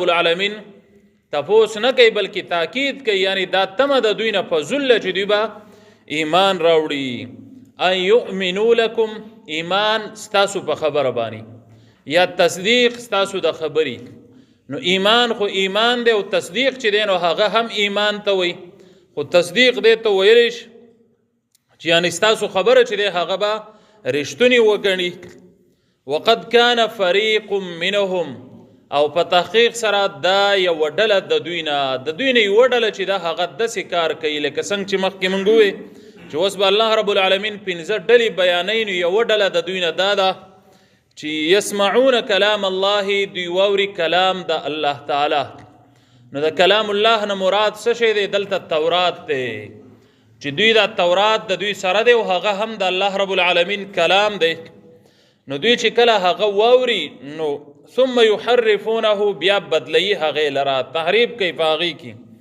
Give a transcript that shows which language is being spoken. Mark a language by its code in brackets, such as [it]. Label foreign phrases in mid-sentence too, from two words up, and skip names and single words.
[ps] العالمین تفوس نه کوي بلکې تاکید کوي یعنی دا تمه د دوی نه په ذل چې دوی به ایمان راوړي [ar] ان یؤمنوا لکم [ps] ایمان ستاسو په خبره باندې یا تصدیق ستاسو د خبرې نو ایمان خو ایمان دی او تصدیق چې دی نو هغه هم ایمان ته وي خو تصدیق دی ته ویلی چې یعنی ستاسو خبره چې دی هغه به رښتونې وګڼي [ar] وقد كان فريق منهم [ps] او په تحقیق سره دا یوه ډله د دوی نه یوه ډله چې دا هغه داسې کار کوي لکه څنګه چې مخکې موږ ووې چې اوس به الله رب العالمین 15 ډلې بیانوي نو یوه ډله د دوی نه دا ده چې [ar] يسمعون كلام الله [ps] دوی واوري کلام د الله تعالی نو د کلام الله نه مراد څه شی دی دلته تورات دی چې دوی دا تورات د دوی سره دی او هغه هم د الله رب العالمین کلام دی نو دوی چې کله هغه واوري نو [ar] ثم يحرفونه [ps] بیا بدلی هغه لرا تحریف کوي په هغې کې